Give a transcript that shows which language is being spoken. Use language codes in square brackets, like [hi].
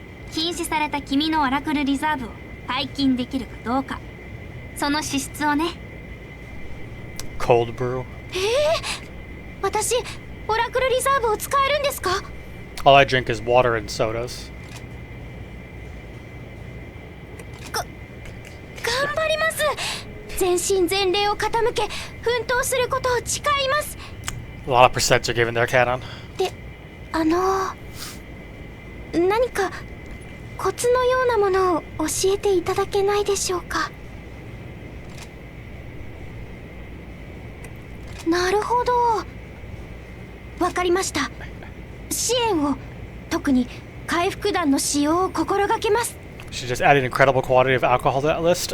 [ja] 禁止された君のオラクルリザーブを解禁できるかどうか、その資質をね。 [en] Cold brew. [ja] 私オラクルリザーブを使えるんですか？ [en] All I drink is water and sodas. [ja] 頑張ります。全身全霊を傾け奮闘することを誓います。 [en] A lot of percents are given there, Cannon. [ja] で、何かコツのようなものを教えていただけないでしょうか？なるほど、わかりました。支援を、特に回復弾の使用を心がけます。 [en] She just added an incredible quantity of alcohol to that list.